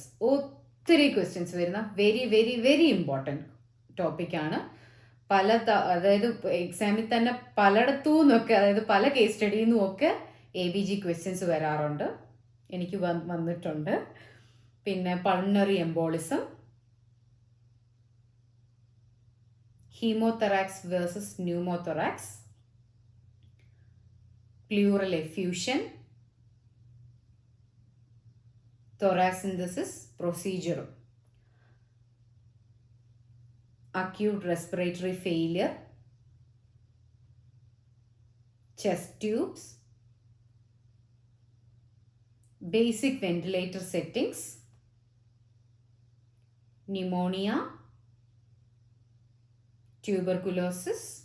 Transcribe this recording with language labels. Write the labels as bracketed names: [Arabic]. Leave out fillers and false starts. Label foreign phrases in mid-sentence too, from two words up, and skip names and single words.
[Malayalam] ഒത്തിരി ക്വസ്റ്റ്യൻസ് വരുന്ന [English] very very very important [Malayalam] ടോപ്പിക്കാണ്. അതായത് എക്സാമിൽ തന്നെ പലയിടത്തു നിന്നൊക്കെ, അതായത് പല കേസ് സ്റ്റഡിയിൽ നിന്നും ഒക്കെ ABG ക്വസ്റ്റ്യൻസ് വരാറുണ്ട്. എനിക്ക് വന്നിട്ടുണ്ട്. പിന്നെ [English] pulmonary embolism, hemothorax versus pneumothorax, pleural effusion, thoracenthesis procedure, acute respiratory failure, chest tubes, basic ventilator settings, pneumonia, tuberculosis.